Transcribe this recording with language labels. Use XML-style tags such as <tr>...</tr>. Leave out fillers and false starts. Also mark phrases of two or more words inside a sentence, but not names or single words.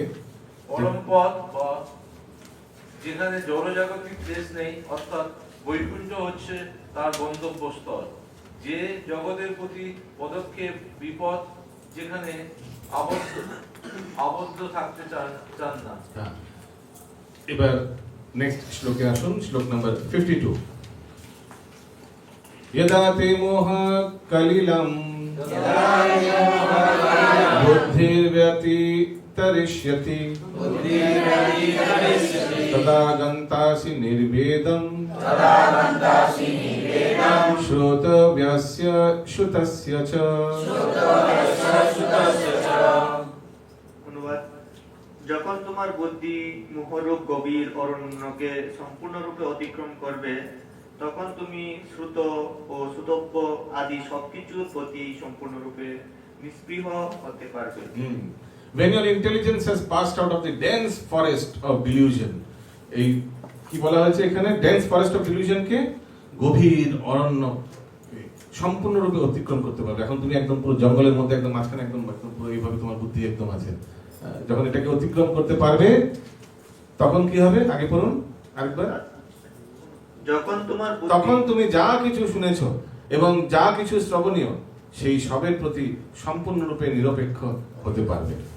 <bn>পরম পদ বা যেখানে জড়জাগতিক দেশ নেই, অর্থাৎ বৈকুণ্ঠ হচ্ছে তার গন্তব্যস্থল। যে জগতের প্রতি পদক্ষেপ বিপদ, যেখানে আবদ্ধ থাকতে চান না। এবার নেক্সট শ্লোকে আসুন, শ্লোক নাম্বার 52।</bn> <sa>यदा ते मोह कलिलं बुद्धिर्व्यतितरिष्यति तदा गन्तासि निर्वेदं श्रोतव्यस्य श्रुतस्य च।</sa> <bn>যখন তোমার বুদ্ধি মোহরূপ গভীর অরণ্যকে সম্পূর্ণরূপে অতিক্রম করবে, তখন তুমি শ্রুত ও শ্রুতব্য আদি সবকিছুর প্রতি সম্পূর্ণরূপে নিষ্পৃহ হতে পারবে।</bn> <en>When your intelligence has passed out of the dense forest of delusion,</en> <bn>এই কি বলা হয়েছে এখানে?</bn> <en>dense forest of delusion</en> <bn>কে গভীর অরণ্য সম্পূর্ণরূপে অতিক্রম করতে পারবে। এখন তুমি একদম পুরো জঙ্গলের মধ্যে একদম মাঝখানে একদম পুরো এইভাবে তোমার বুদ্ধি একদম আছে। যখন এটাকে অতিক্রম করতে পারবে তখন কি হবে? আগে পড়ুন আরেকবার। তখন তুমি যা কিছু শুনেছ এবং যা কিছু শ্রবণীয় সেই সবের প্রতি সম্পূর্ণরূপে নিরপেক্ষ হতে পারবে।</bn>